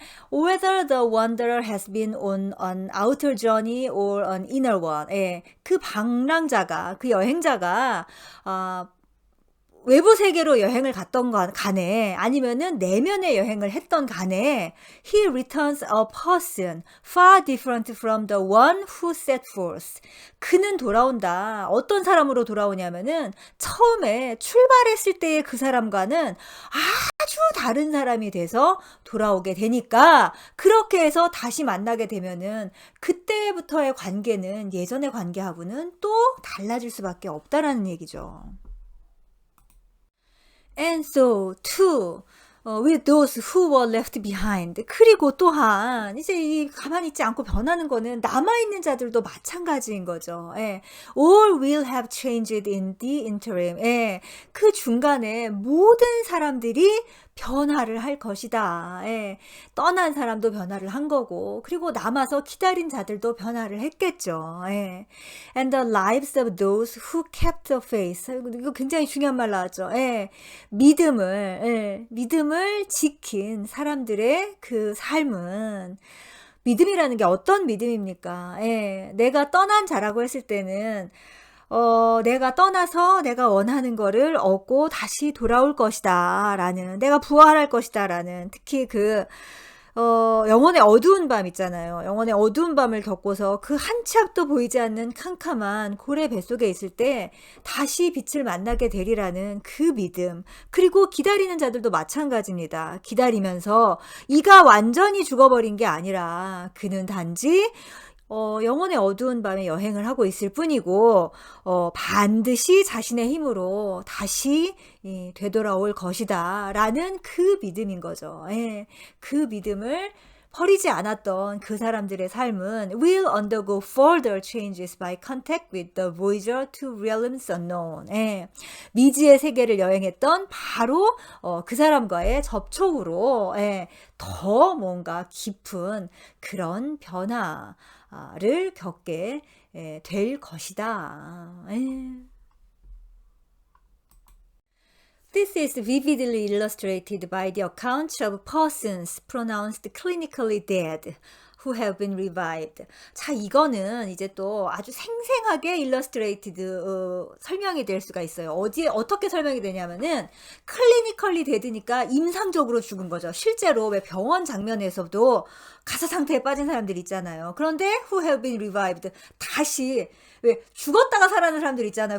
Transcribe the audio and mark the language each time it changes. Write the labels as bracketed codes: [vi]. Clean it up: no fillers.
[en] Whether the wanderer has been on an outer journey or an inner one. [ko] 그 방랑자가, 그 여행자가, 외부 세계로 여행을 갔던 간에 아니면은 내면의 여행을 했던 간에 [en] he returns a person far different from the one who set forth. [ko] 그는 돌아온다. 어떤 사람으로 돌아오냐면은 처음에 출발했을 때의 그 사람과는 아주 다른 사람이 돼서 돌아오게 되니까 그렇게 해서 다시 만나게 되면은 그때부터의 관계는 예전의 관계하고는 또 달라질 수밖에 없다라는 얘기죠. [en] And so too with those who were left behind. [ko] 그리고 또한 이제 이 가만히 있지 않고 변하는 거는 남아있는 자들도 마찬가지인 거죠. [en] All will have changed in the interim. [ko] 그 중간에 모든 사람들이 변화를 할 것이다. 떠난 사람도 변화를 한 거고 그리고 남아서 기다린 자들도 변화를 했겠죠. [en] And the lives of those who kept the faith. [ko] 이거 굉장히 중요한 말 나왔죠. 믿음을 지킨 사람들의 그 삶은 믿음이라는 게 어떤 믿음입니까? 예. 내가 떠난 자라고 했을 때는 내가 떠나서 내가 원하는 거를 얻고 다시 돌아올 것이다 라는, 내가 부활할 것이다 라는, 특히 영혼의 어두운 밤 있잖아요. 영혼의 어두운 밤을 겪고서 그 한 치 앞도 보이지 않는 캄캄한 고래 뱃속에 있을 때 다시 빛을 만나게 되리라는 그 믿음. 그리고 기다리는 자들도 마찬가지입니다. 기다리면서 이가 완전히 죽어버린 게 아니라 그는 단지 영혼의 어두운 밤에 여행을 하고 있을 뿐이고 반드시 자신의 힘으로 다시 되돌아올 것이다 라는 그 믿음인 거죠. 예. 그 믿음을 버리지 않았던 그 사람들의 삶은 [en] will undergo further changes by contact with the voyager to realms unknown. [ko] 예. 미지의 세계를 여행했던 바로 그 사람과의 접촉으로 더 뭔가 깊은 그런 변화를 겪게 될 것이다. [en] This is vividly illustrated by the accounts of persons pronounced clinically dead who have been revived. [ko] 자, 이거는 이제 또 아주 생생하게 illustrated 설명이 될 수가 있어요. 어떻게 설명이 되냐면은 clinically dead니까 임상적으로 죽은 거죠. 실제로 왜 병원 장면에서도 가사 상태에 빠진 사람들 있잖아요. 그런데 [en] who have been revived, [ko] 다시 왜 죽었다가 살아나는 사람들 있잖아요.